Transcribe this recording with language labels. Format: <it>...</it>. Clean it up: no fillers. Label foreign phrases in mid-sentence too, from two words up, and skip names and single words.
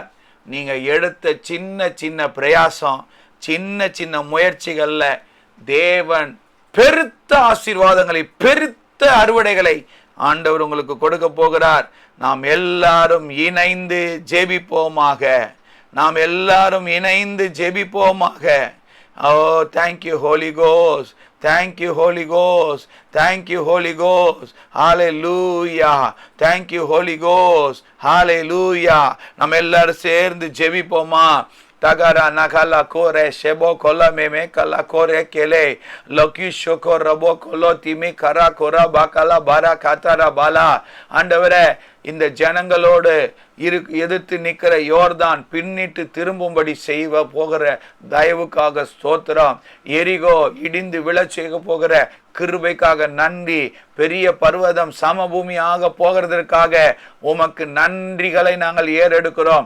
<ta>நீங்க எடுத்த சின்ன சின்ன பிரயாசம், சின்ன சின்ன முயற்சிகள்ல தேவன் பெருத்த ஆசீர்வாதங்களை, பெருத்த அறுவடைகளை ஆண்டவர் உங்களுக்கு கொடுக்க போகிறார். நாம் எல்லாரும் இணைந்து ஜெபிப்போமாக. நாம் எல்லாரும் இணைந்து ஜெபிப்போமாக.</ta> <en>Oh, thank you, Holy Ghost. Thank you, Holy Ghost. Thank you, Holy Ghost. Hallelujah. Thank you, Holy Ghost. Hallelujah.</en> <ta>நம்ம எல்லாரும் சேர்ந்து ஜெபிப்போமா? Tagara nakala kore shebo kola meme kala kore kele loki shoko rabo kolo timi kara kora bakala bara katara bala. ஆண்டவரே, இந்த ஜனங்களோடு எதிர்த்து நிற்கிற யோர்தான் பின்னிட்டு திரும்பும்படி செய்வ போகிற தயவுக்காக ஸ்தோத்திரம். எரிகோ இடிந்து விழச் செய்ய போகிற கிருபைக்காக நன்றி. பெரிய பர்வதம் சமபூமியாக போகிறதற்காக உமக்கு நன்றிகளை நாங்கள் ஏறெடுக்கிறோம்.</ta>